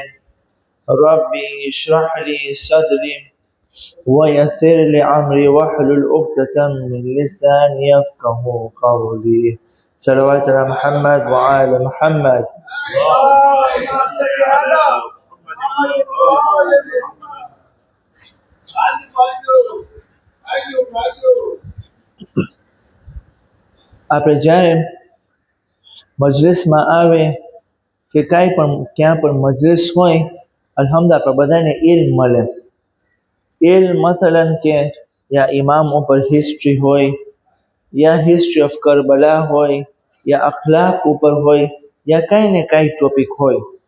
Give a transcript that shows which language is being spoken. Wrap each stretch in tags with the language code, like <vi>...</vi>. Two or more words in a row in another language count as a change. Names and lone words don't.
<ar>ربي اشرح لي صدري ويسر لي أمري واحلل عقدة من لساني يفقه قولي. صلوات على محمد وآل محمد. اللهم صل على محمد وآل محمد.</ar> <gu>આપણે જ્યારે મજલિસમાં આવે કે કાંઈ પણ ક્યાં પણ મજલિસ હોય, અલ્હમ્દુલિલ્લાહ આપણે બધાને ઇલ્મ મળે. ઇલ્મ મસલન કે યા ઇમામો પર હિસ્ટ્રી હોય, યા</gu> <en>history of</en> <gu>કરબલા હોય, યા અખલાક ઉપર હોય, યા કાંઈ ને કાંઈ ટોપિક હોય.</gu>